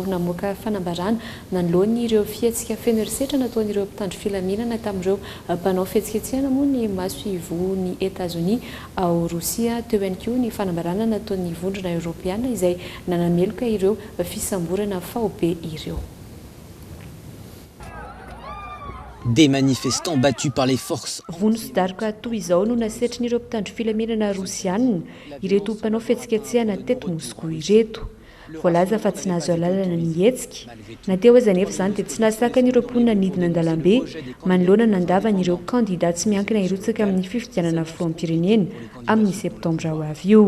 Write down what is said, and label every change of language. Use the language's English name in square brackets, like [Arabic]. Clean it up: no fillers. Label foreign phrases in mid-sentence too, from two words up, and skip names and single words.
[Malagasy] Namoaka fanambarana nanoloany ireo fihetsika feno herisetra nataon'ireo mpitandro filaminana tamin'ireo mpanao fihetsiketsehana moa ny maso ivony États-Unis ao Rosia. Teo ihany koa ny fanambarana nataon'ny vondrona Europeana izay nanameloka ireo fisamborana faobe ireo. [French] Des manifestants battus par les forces. [Malagasy] Vono-sidaroka toy izao no nasetrin'ireo mpitandro filaminana rosianina ireto mpanao fihetsiketsehana teto Moscou ireto. Voalaza fa tsy nahazo alalana ny hetsika. Nateo aza nefa izany dia tsy nahasakan'ireo mponina nidina an-dalambe manoloana nandavan'ireo kandida tsy miankina hirotsaka amin'ny fifidianana filoham-pirenena amin'ny septambra ho avy io.